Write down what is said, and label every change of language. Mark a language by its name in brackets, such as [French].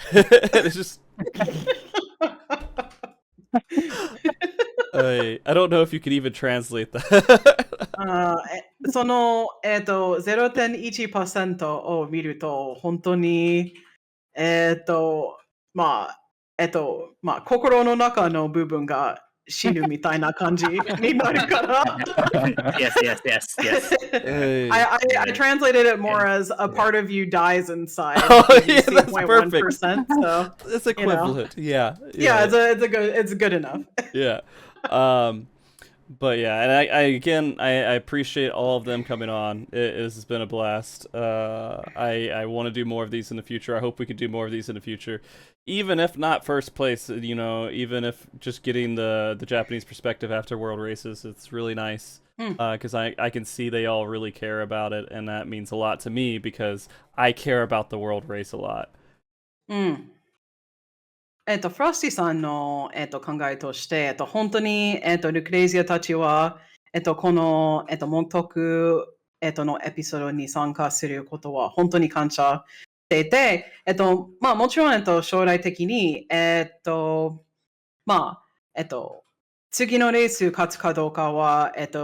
[English] It's just I don't know if you could even translate that. [Japanese] その、0.1% を見ると、本当に、心の中の部分が死ぬみたいな感じになるから。 [English] Yes. I translated it more as a part of you dies inside. Oh, when you yeah, see that's 0.1%, so It's equivalent. Yeah, it's good enough. Yeah. But yeah, and I appreciate all of them coming on. It has been a blast. I want to do more of these in the future. I hope we can do more of these in the future. Even if not first place, even if just getting the Japanese perspective after world races, it's really nice. Because I can see they all really care about it, and that means a lot to me because I care about the world race a lot. [Japanese] フロスティさんの、考えとして、本当に、ルクレイジアたちは、この、MogTalk、のエピソードに参加することは本当に感謝していて、もちろん、将来的に、次のレース勝つかどうかは、